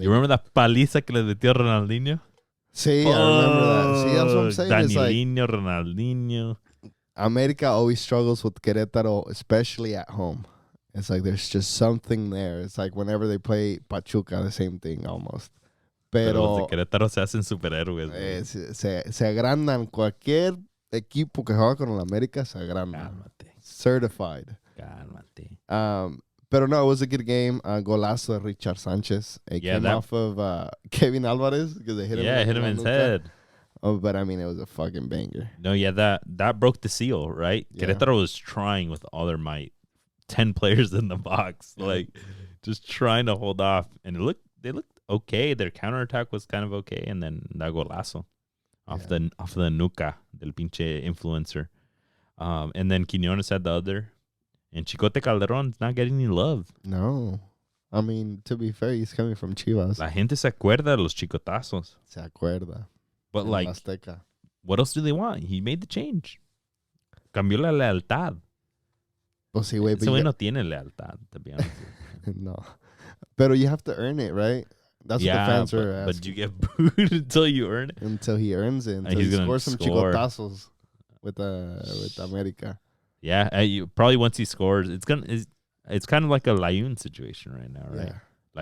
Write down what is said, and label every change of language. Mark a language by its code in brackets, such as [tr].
[en] You remember that [es] paliza que le metió Ronaldinho? [en] Sí, I remember that. See, that's what I'm saying. Danilino, Ronaldinho. América always struggles with Querétaro, especially at home. It's like there's just something there. It's like whenever they play Pachuca, the same thing almost. [es] Pero los de Querétaro se hacen superhéroes. Se agrandan. Cualquier equipo que juega con el América se agranda. Cálmate. [en] Certified. [es] Cálmate. Pero no, [en] it was a good game. Golazo de Richard Sanchez. It came off of Kevin Alvarez because they hit him. Yeah, hit him in his head. Oh, but I mean, it was a fucking banger. No, yeah, that broke the seal, right? Yeah. Querétaro was trying with all their might. 10 players in the box, like just trying to hold off, and they looked okay. Their counterattack was kind of okay, and then that golazo off the [es] nuca del pinche influencer. [en] And then Quiñones had the other, and Chicote Calderon's not getting any love. No. I mean, to be fair, he's coming from Chivas. [es] La gente se acuerda de los chicotazos. Se acuerda. [en] But like, Azteca. What else do they want? He made the change. [es] Cambió la lealtad. Pues sí, güey. Ese güey no tiene lealtad, [en] to be honest. [es] No. [en] Pero you have to earn it, right? That's what the fans are asking. But you get booed until you earn it? Until he earns it. Until he scores some chicotazos with America. Yeah, probably once he scores, it's kind of like a Layun situation right now, right? Yeah.